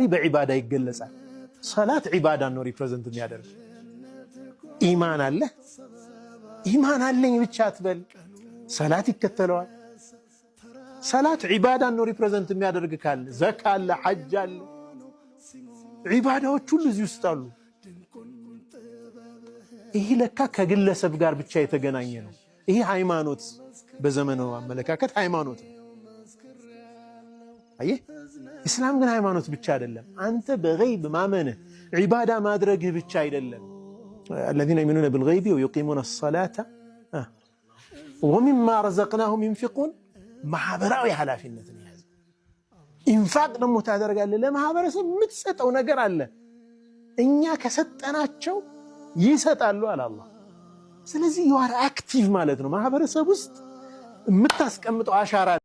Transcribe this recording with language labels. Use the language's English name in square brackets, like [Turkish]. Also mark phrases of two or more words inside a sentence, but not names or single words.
[Amharic] በዒባዳ ይገለጻል። ሰላት ዒባዳን ነው ሪፕሬዘንት የሚያደርግ። ኢማን አለ፣ ኢማን አለኝ ብቻ አትበል፣ ሰላት ይከተለዋል። ሰላት ዒባዳን ነው ሪፕሬዘንት የሚያደርግ ካለ ዘካ አለ፣ ሐጅ አለ፣ ዒባዳዎች ሁሉ እዚህ ውስጥ አሉ። ይህ ለካ ከግለሰብ ጋር ብቻ የተገናኘ ነው። ይህ ሃይማኖት በዘመናዊ አመለካከት ሃይማኖት ነው። አየህ፣ ኢስላም ግን ሃይማኖት ብቻ አይደለም። አንተ በገይብ ማመንህ ዒባዳ ማድረግህ ብቻ አይደለም። [Arabic] الذين يؤمنون بالغيب ويقيمون الصلاة ومما رزقناهم ينفقون [Amharic] ማህበራዊ ኃላፊነትን ያዘ። ኢንፋቅ ደግሞ ታደርጋለህ። ለማህበረሰብ የምትሰጠው ነገር አለ። እኛ ከሰጠናቸው ይሰጣሉ አለ አላህ። ስለዚህ [English] you are active [Amharic] ማለት ነው። ማህበረሰብ ውስጥ የምታስቀምጠው አሻራ